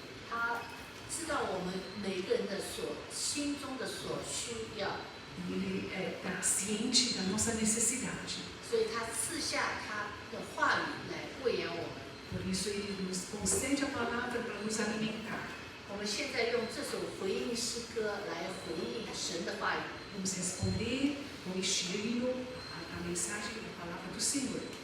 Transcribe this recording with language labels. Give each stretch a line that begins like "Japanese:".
Chinese: 他知道我们每个人的心中的所需要，
Portuguese: Ele está ciente da nossa necessidade.
Chinese: 所以他赐下他的话语来喂养我们。
Portuguese: Por isso, Ele nos concede a palavra para nos alimentar.
Chinese: 我们现在用这首回应诗歌来回应神的话语。
Portuguese: Vamos responder com este hino a mensagem da palavra do Senhor.